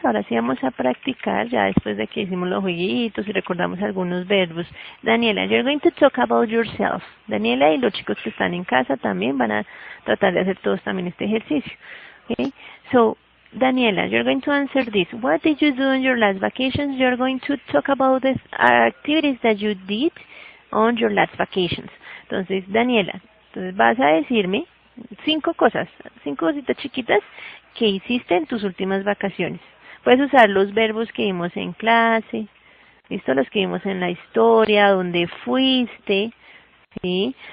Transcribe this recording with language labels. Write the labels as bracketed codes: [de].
[es] Ahora sí vamos a practicar ya después de que hicimos los jueguitos y recordamos algunos verbos. [en] Daniela, you're going to talk about yourself. [es] Daniela y los chicos que están en casa también van a tratar de hacer todos también este ejercicio. [en] Okay? So, Daniela, you're going to answer this. What did you do on your last vacations? You're going to talk about the activities that you did on your last vacations. [es] Entonces, Daniela, entonces vas a decirme 5 cosas, 5 cositas chiquitas que hiciste en tus últimas vacaciones. Puedes usar los verbos que vimos en clase, ¿listo? Los que vimos en la historia, donde fuiste, ¿sí?